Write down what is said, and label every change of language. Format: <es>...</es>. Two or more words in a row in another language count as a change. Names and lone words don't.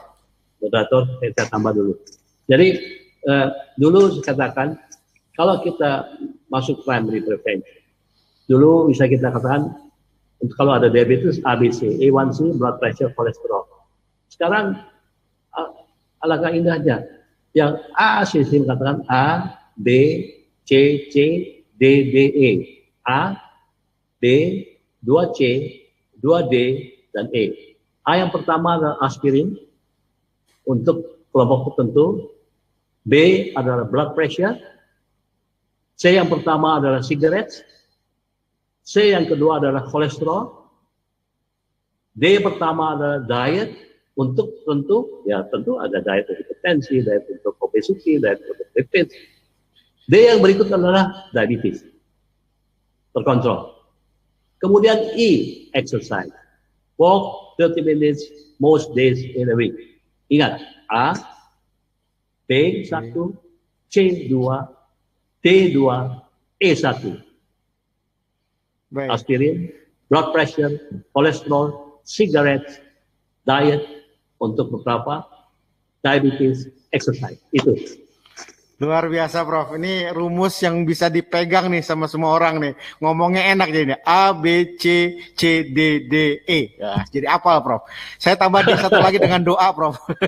<id>Moderator, saya tambah dulu. Jadi dulu saya katakan kalau kita masuk</id> <en>primary prevention,</en> <id>dulu bisa kita katakan untuk kalau ada diabetes ABC,</id> <en>A1C, blood pressure,</en> <id>kolesterol. Sekarang alangkah indahnya yang A, C mengatakan A, B, C, D, D, E. A, B, 2C, 2D, dan E. A yang pertama adalah aspirin untuk kelompok tertentu. B adalah</id> <en>blood pressure.</en> <id>C yang pertama adalah cigarettes. C yang kedua adalah kolesterol. D pertama adalah diet untuk tentu ada diet untuk hipertensi, diet untuk obesity, diet untuk lipid. D yang berikut adalah diabetes, terkontrol. Kemudian E, exercise.</id> <en>Walk 30 minutes most days in a week.</en> <id>Ingat, A, B1, C2, D2, E1. Baik. Aspirin,</id> <en>blood pressure,</en> <id>kolesterol, cigarettes, diet untuk beberapa, diabetes, exercise. Itu. Luar biasa, Prof. Ini rumus yang bisa dipegang nih sama semua orang nih. Ngomongnya enak jadi A, B, C, C, D, D, E. Ya, jadi apal, Prof. Saya tambah di satu lagi dengan doa, Prof.</id>